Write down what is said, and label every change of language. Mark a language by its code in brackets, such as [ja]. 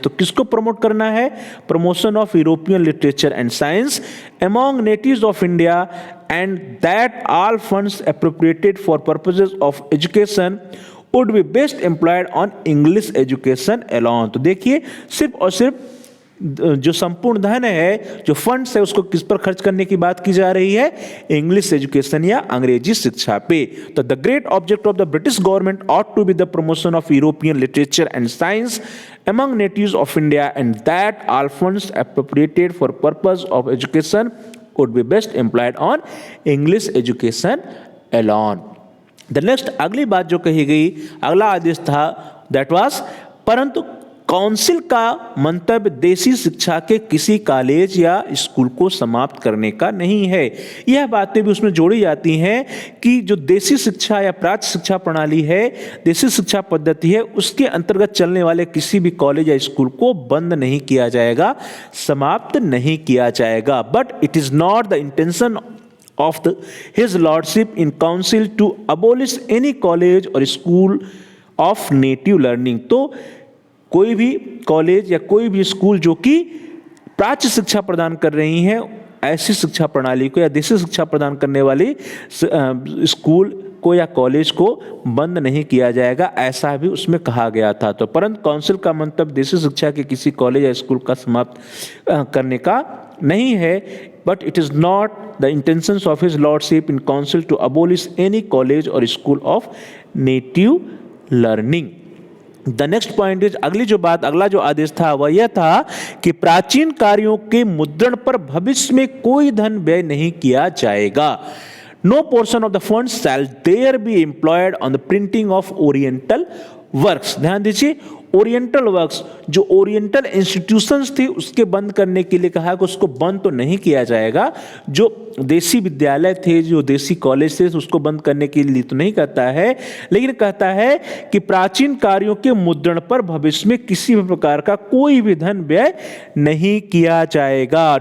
[hi] तो किसको प्रमोट करना है, [en] Promotion of European literature and science among natives of India, and that all funds appropriated for purposes of education would be best employed on English education alone. [hi] तो देखिए, सिर्फ और सिर्फ जो संपूर्ण धन है, जो फंड्स है, उसको किस पर खर्च करने की बात की जा रही है, इंग्लिश एजुकेशन या अंग्रेजी शिक्षा पे। [en] तो the great object of the British government ought to be the promotion of European literature and science among natives of India, and that all funds appropriated for purpose of education would be best employed on English education alone. The next, [hi] अगली बात जो कही गई, अगला आदेश था, [en] that was, [hi] परंतु council का मंतव्य देसी शिक्षा के किसी कॉलेज या स्कूल को समाप्त करने का नहीं है। यह बातें भी उसमें जोड़ी जाती हैं कि जो देसी शिक्षा या प्राच्य शिक्षा प्रणाली है, देसी शिक्षा पद्धति है, उसके अंतर्गत चलने वाले किसी भी कॉलेज या स्कूल को बंद नहीं किया जाएगा, समाप्त नहीं किया जाएगा। [en] But it is not the intention of his lordship in council to abolish any college or school of native learning। [hi] तो कोई भी कॉलेज या कोई भी स्कूल जो कि प्राच्य शिक्षा प्रदान कर रही हैं, ऐसी शिक्षा प्रणाली को या देशी शिक्षा प्रदान करने वाली स्कूल को या कॉलेज को बंद नहीं किया जाएगा, ऐसा भी उसमें कहा गया था। तो परंतु काउंसिल का मंतव्य देशी शिक्षा के किसी कॉलेज या स्कूल का समाप्त करने का नहीं है, [en] But it is not the intentions of his lordship in council to abolish any college or school of native learning. The next point is, [hi] अगली जो बात, अगला जो आदेश था वह यह था कि प्राचीन कार्यों के मुद्रण पर भविष्य में कोई धन व्यय नहीं किया जाएगा। [en] No portion of the funds shall there be employed on the printing of Oriental works। [hi] ध्यान दीजिए, ओरिएंटल वर्क्स, जो ओरिएंटल इंस्टीट्यूशंस थी उसके बंद करने के लिए कहा कि उसको बंद तो नहीं किया जाएगा। जो देसी विद्यालय थे, जो देसी कॉलेज थे, उसको बंद करने के लिए तो नहीं कहता है, लेकिन कहता है कि प्राचीन कार्यों के मुद्रण पर भविष्य में किसी भी प्रकार का कोई भी धन व्यय नहीं किया जाएगा।